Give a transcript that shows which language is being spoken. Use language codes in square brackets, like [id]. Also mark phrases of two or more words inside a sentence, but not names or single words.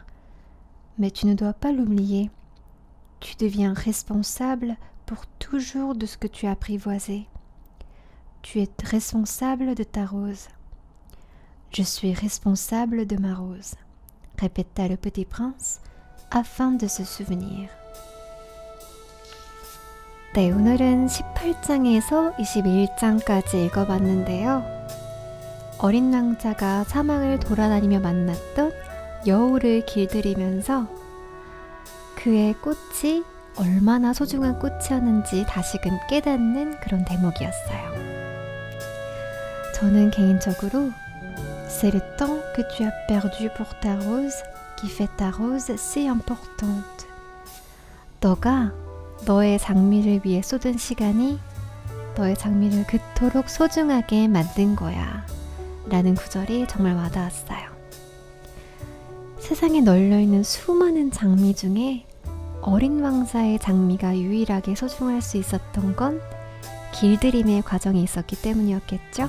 [fr] « Mais tu ne dois pas l'oublier. Tu deviens responsable pour toujours de ce que tu as apprivoisé. Tu es responsable de ta rose. »« Je suis responsable de ma rose, » répéta le petit prince, afin de se souvenir. [ko] 네, 오늘은 18장에서 21장까지 읽어봤는데요. 어린 왕자가 사막을 돌아다니며 만났던 여우를 길들이면서 그의 꽃이 얼마나 소중한 꽃이었는지 다시금 깨닫는 그런 대목이었어요. 저는 개인적으로 [fr] C'est le temps que tu as perdu pour ta rose qui fait ta rose si importante. [ko] 너가 너의 장미를 위해 쏟은 시간이 너의 장미를 그토록 소중하게 만든 거야. 라는 구절이 정말 와닿았어요. 세상에 널려있는 수많은 장미 중에 어린 왕자의 장미가 유일하게 소중할 수 있었던 건 길들임의 과정이 있었기 때문이었겠죠?